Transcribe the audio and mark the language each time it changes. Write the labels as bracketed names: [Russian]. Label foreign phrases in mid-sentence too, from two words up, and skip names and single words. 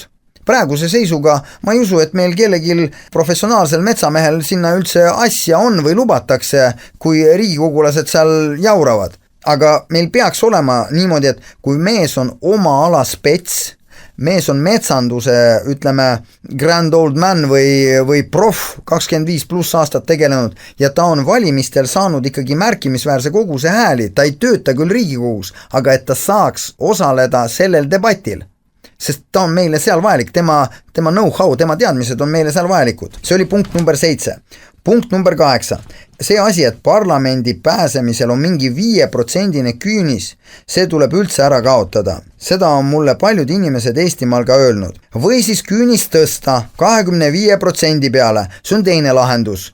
[Estonian] Praeguse seisuga ma ei usu, et meil kellegil professionaalsel metsamehel sinna üldse asja on või lubatakse, kui riigikogulased seal jauravad. Aga meil peaks olema niimoodi, et kui mees on oma ala spets, mees on metsanduse, ütleme, [English] grand old man [Estonian] või prof 25+ aastat tegelenud ja ta on valimistel saanud ikkagi märkimisväärse koguse hääli, ta ei tööta küll Riigikogus, aga et ta saaks osaleda sellel debatil, sest ta on meile seal vajalik, tema know-how, tema teadmised on meile seal vajalikud. See oli punkt number 7. Punkt number 8. See asi, et parlamendi pääsemisel on mingi 5% küünis, see tuleb üldse ära kaotada. Seda on mulle paljud inimesed Eestimaal ka öelnud. Või siis küünis tõsta 25% peale, see on teine lahendus.